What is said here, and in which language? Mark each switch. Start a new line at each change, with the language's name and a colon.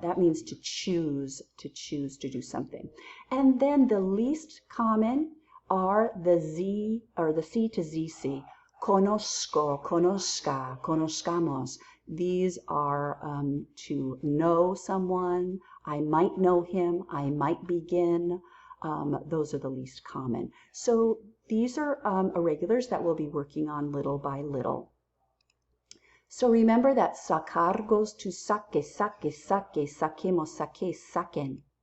English: That means to choose to do something. And then the least common are the Z or the C to ZC.
Spanish: Conozco, conozca, conozcamos.
English: These are to know someone. I might know him. I might begin. Those are the least common. So these are irregulars that we'll be working on little by little. So remember that sacar goes to
Spanish: saque, saque, saque, saquemos, saque, saquen.